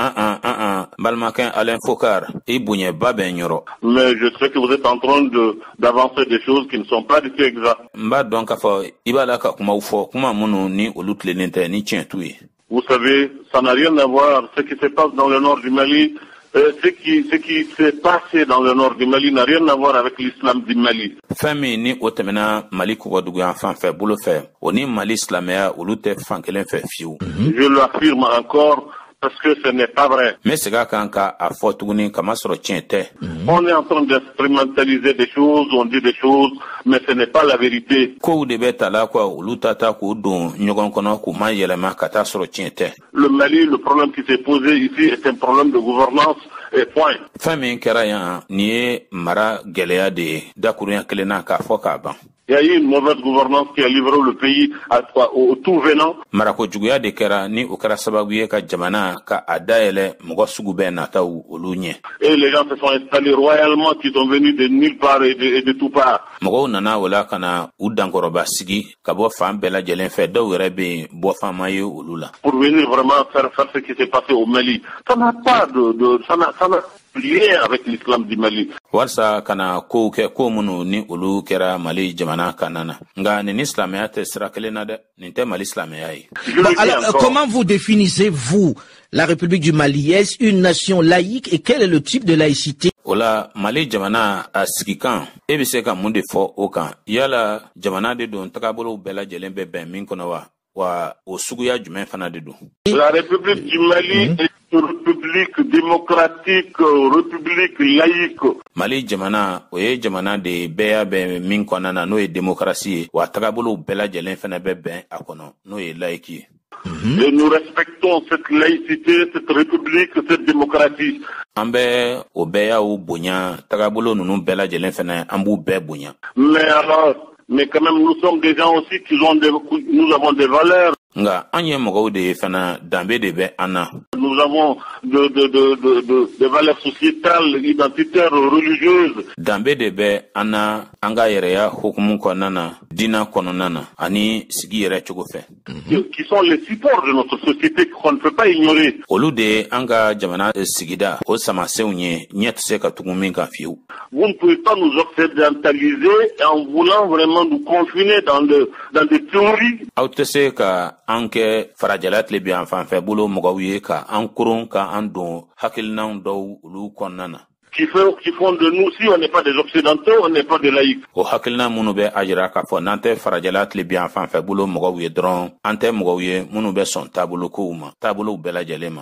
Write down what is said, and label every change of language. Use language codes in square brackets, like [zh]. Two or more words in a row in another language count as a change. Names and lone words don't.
[bm] Balimakɛ Alain Fokar, i bonyɛba bɛ n yɔrɔ. [fr] Mais je sais que vous êtes en train d'avancer des choses qui ne sont pas du tout exactes. [bm] N b'a dɔn k'a fɔ i b'a la ka kumaw fɔ kuma minnu ni olu tilennen tɛ ni tiɲɛ t'u ye. [fr] Vous savez, ça n'a rien à voir. Ce qui se passe dans le nord du Mali, ce qui s'est passé dans le nord du Mali n'a rien à voir avec l'islam du Mali. [bm] Fɛn min ni o tɛmɛna Mali kɔgɔduguyan fan fɛ bolo fɛ o ni Mali silamɛya olu tɛ fan kelen fɛ fiyewu. [fr] Je l'affirme encore parce que ce n'est pas vrai. [bm] N bɛ segin a kan ka a fɔ tuguni kamasɔrɔ tiɲɛ tɛ. [fr] On est en train d'instrumentaliser des choses, on dit des choses, mais ce n'est pas la vérité. [bm] Kow de bɛ ta la quoi olu ta k'u don ɲɔgɔn kɔnɔ k'u ma yɛlɛma ka taa sɔrɔ tiɲɛ tɛ. [fr] Le Mali, le problème qui s'est posé ici est un problème de gouvernance et point. [bm] Fɛn min kɛra yan nin ye mara gɛlɛya de ye dakurunya kelen na k'a fɔ k'a ban. [fr] Il y a eu une mauvaise gouvernance qui a livré le pays au tout venant. [bm] Marakojuguya de kɛra ni o kɛra sababu ye ka jamana ka a dayɛlɛ mɔgɔ sugu bɛɛ nataw olu ɲɛ. [fr] Et les gens se sont installés royalement, qui sont venus de nulle part et de tout part. [bm] Mɔgɔw nana o la ka na u dankɔrɔba sigi ka bɔ fan bɛɛ lajɛlen fɛ dɔw yɛrɛ bɛ yen bɔ fan ma ye olu la. [fr] Pour venir vraiment faire ce qui s'est passé au Mali, ça n'a pas ça n'a lien avec l'islam du Mali. [bm] Walsa kana kow kɛ ko minnu ni olu kɛra Mali jamana kanana na nka nin ni silamɛya tɛ sira kelen na dɛ nin tɛ Mali silamɛya ye. [fr] Alors, comment vous définissez-vous la République du Mali? Est-ce une nation laïque et quel est le type de laïcité? [bm] O la Mali jamana a sigi kan e bɛ se ka mun de fɔ o kan yala jamana de don tagabolow bɛɛ lajɛlen bɛ bɛn min kɔnɔ wa o suguya jumɛn fana de don? [fr] La République du Mali est une république démocratique, république laïque. [bm] Mali jamana o ye jamana de bɛɛ y'a bɛn min kɔnɔna na n'o ye démocratie ye wa tagabolow bɛɛ lajɛlen fana bɛ bɛn a kɔnɔ n'o ye laïque ye. [fr] Et nous respectons cette laïcité, cette république, cette démocratie. [bm] An bɛ o bɛɛ y'aw bonya tagabolo ninnu bɛɛ lajɛlen fana an b'u bɛɛ bonya. [fr] Mais quand même, nous sommes des gens aussi nous avons des valeurs. [bm] Nga an ye mɔgɔw de ye fana danbe de bɛ an na. [fr] Nous avons des valeurs sociétales, identitaires, religieuses. [bm] Danbe de bɛ an na an ka yɛrɛya hukumu kɔnɔna na diinɛ kɔnɔna na ani sigi yɛrɛ cogo fɛ. [fr] Qui sont les supports de notre société qu'on ne peut pas ignorer. [bm] Olu de an ka jamana sigida o samasenw ye ɲɛ tɛ se ka tugu min kan fiyewu. [fr] Vous ne pouvez pas nous occidentaliser en voulant vraiment nous confiner dans des théories. [bm] Aw tɛ se ka an kɛ farajɛla tile bi an fan fɛ bolo mɔgɔw ye ka an koron ka an don hakilinaw dɔw olu kɔnɔna na. [fr] Qui font de nous, si on n'est pas des occidentaux, on n'est pas des laïcs. [bm] O hakilina minnu bɛ a jira k'a fɔ n'an tɛ farajɛla tile bi an fan fɛ bolo mɔgɔw ye dɔrɔn an tɛ mɔgɔw ye minnu bɛ sɔn taabolokow ma taabolow bɛɛ lajɛlen ma.